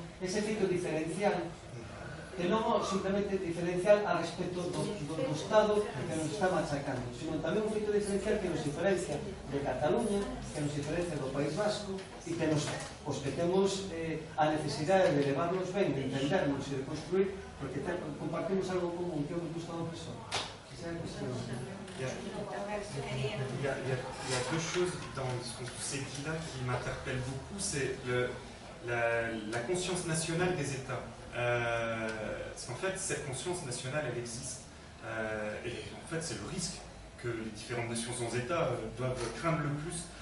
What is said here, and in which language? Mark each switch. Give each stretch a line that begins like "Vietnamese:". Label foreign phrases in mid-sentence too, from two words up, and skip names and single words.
Galician: Ese efecto diferencial, que non simplemente diferencial a respecto do Estado que nos está machacando, sino tamén un efecto diferencial que nos diferencia de Cataluña, que nos diferencia do País Vasco, e que nos, os que temos a necesidade de levarnos ben, de entendernos e de construir, porque compartimos algo común, que é o que Gustavo Pessoa.
French: Il y a deux choses dans ce que c'est dit-là qui m'interpellent beaucoup, c'est la conscience nationale des États. Parce qu'en fait, cette conscience nationale, elle existe. Et en fait, c'est le risque que les différentes nations sans État doivent craindre le plus.